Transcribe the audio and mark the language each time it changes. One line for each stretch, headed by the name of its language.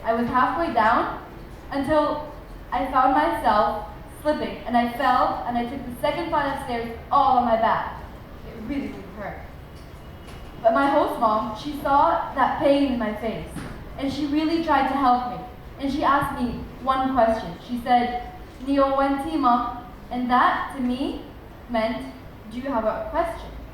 English: I was halfway down until I found myself slipping, and I fell, and I took the second flight of stairs all on my back. It really, really hurt. But my host mom, she saw that pain in my face, and she really tried to help me. And she asked me one question. She said,
Chinese: "你有问题吗?"
English: And that, to me, meant, "Do you have a question?"